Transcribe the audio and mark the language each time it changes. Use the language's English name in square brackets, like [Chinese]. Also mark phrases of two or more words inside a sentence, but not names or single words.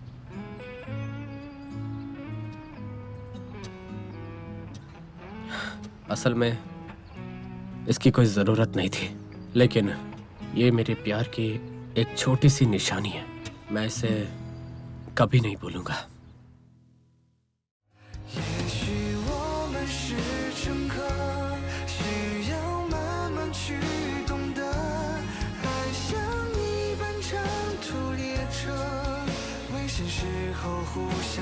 [Hindi] असल में इसकी कोई जरूरत नहीं थी, लेकिन ये मेरे प्यार की एक छोटी सी निशानी है। मैं इसे कभी नहीं भूलूंगा। [Chinese] 也许我们是乘客，需要慢慢去懂得，爱像一班长途列车，危险时候互